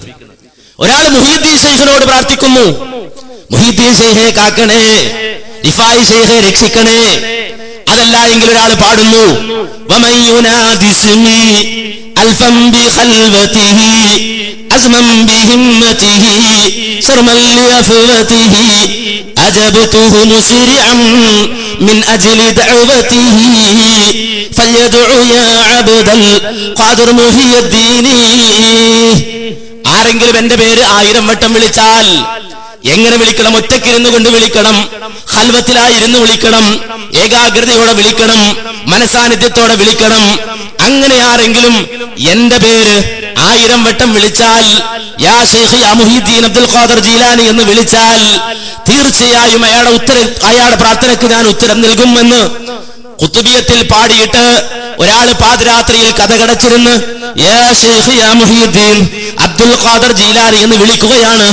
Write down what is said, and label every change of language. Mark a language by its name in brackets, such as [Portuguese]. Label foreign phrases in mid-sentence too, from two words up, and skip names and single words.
[Malayalam] ഒരാൾ മുഹീദ്ദീൻ ശൈഖിനോട് പ്രാർത്ഥിക്കുന്നു, മുഹീദ്ദീൻ ശൈഖെ കാക്കണേ, റിഫായി ശൈഖെ രക്ഷിക്കണേ. അതല്ല എങ്കിൽ ഒരാൾ പാടുന്നു, [Arabic] ومن ينادي اسمي ألفا بخلوته عزما بهمته شرما لعفوته أجبته مسرعا من أجل دعوته فليدعو يا عبد القادر محي الدين. [Malayalam] ആരെങ്കിലും എന്റെ പേര് 1000 വട്ടം വിളിച്ചാൽ എങ്ങനെ വിളിക്കണം? ഒറ്റക്കിരുന്നു കൊണ്ട് വിളിക്കണം, ഖൽവത്തിലായിരുന്നു വിളിക്കണം, ഏകാഗ്രതയോടെ വിളിക്കണം, മനസാന്നിധ്യത്തോടെ വിളിക്കണം. അങ്ങനെ ആരെങ്കിലും എന്റെ പേര് 1000 വട്ടം വിളിച്ചാൽ, [Arabic] يا شيخ يا محيي الدين عبد القادر جيلاني [Malayalam] എന്ന് വിളിച്ചാൽ തീർച്ചയായും അയാളുടെ പ്രാർത്ഥനയ്ക്ക് ഞാൻ ഉത്തരം നൽകുമെന്ന് ഖുത്ബിയത്തിൽ പാടിയിട്ട് ഒരാൾ പാതിരാത്രിയിൽ കഥകടച്ചിരുന്ന് [Arabic] يا شيخ يا محيي الدين عبد القادر جيلاني [Malayalam] എന്ന് വിളിക്കുകയാണ്.